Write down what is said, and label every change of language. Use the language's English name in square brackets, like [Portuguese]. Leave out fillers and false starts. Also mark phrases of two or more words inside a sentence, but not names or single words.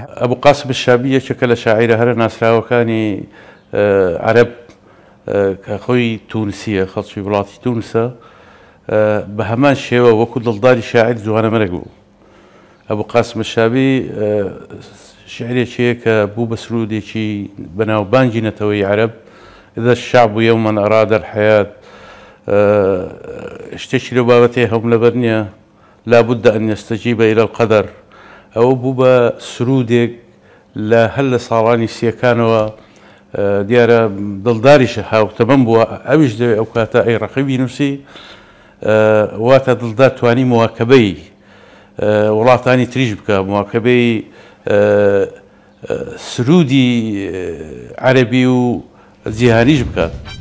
[Central Kurdish] ئەبوو قاسم الشابی یەکێکە لە شاعیرە هەرە ناسراوەکانی عەرەب کە خۆی تونسیە خەڵکی وڵاتی تونسە بە هەمان شێوە وەکو دڵداری شاعیر جوانەمەرەک بوو ئەبوو قاسم الشابی شعرێکیە کە بوو بە سرودێکی بەناوبانگی نەتەوەی عەرەب [Arabic] إذا الشعب يوما أراد الحياة [Central Kurdish] شتێکی لەو بابەتێ هەم لەبەر نییە [Arabic] لا بد أن يستجيب إلى القدر [Central Kurdish] ئەوە بوو بە سرودێک لە هەر لە ساڵانی سیەکانەوە دیارە دڵداریشە هاوتەمەم بووە ئەویش دەوێت ئەو کاتە ئەی ڕەقیبی نووسی واتە دڵدار توانی مواکەبەی وڵاتانی تریش بکە مواکەبەی سرودی عەرەبی و جیهانیش بکات